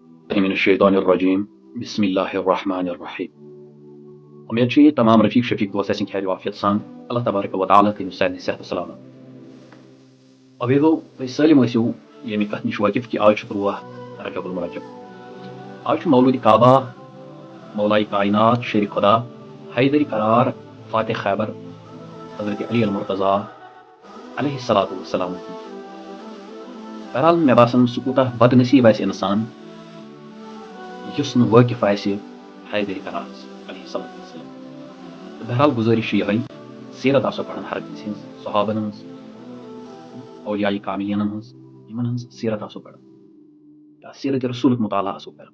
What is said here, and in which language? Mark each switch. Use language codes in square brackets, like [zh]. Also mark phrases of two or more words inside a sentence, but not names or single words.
[ar] من الشیطان الرجیم بسم اللہ الرحمن الرحیم. [ks] امید چھِ یہ تمام رفیق شفیق دوست آسن خیر وافیت سان اللہ [ar] تبارک و تعالیٰ [ks] تھٲیِو سارنٕے صحت و سلامت. ابیٖگو تُہۍ سٲلِم ٲسِو ییٚمہِ کَتھِ نِش وٲقِف کہِ آز چھُ 13 رجب المرجب. آز چھُ مولوٗدِ کعبہ مولائے کائنات شیر خدا حیدر قرار فاتح خیبر حضرت علی المرتضیٰ [ar] علیہ الصلوۃ والسلام. [ks] بہرحال مےٚ باسان سُہ کوٗتاہ بد نصیٖب آسہِ اِنسان یُس نہٕ وٲقِف آسہِ حیدر قرارس [ar] علیہ الصلوۃ والسلام. [ks] تہٕ بہرحال گُزٲرِش چھِ یِہوٚے سیرت آسو پران ہر کٲنٛسہِ ہٕنٛز صحابن ہٕنٛز اولیاء کاملینن ہٕنٛز یِمن ہٕنٛز سیرت آسو پران یا سیرت رسوٗلُک مطالعہ آسو کران.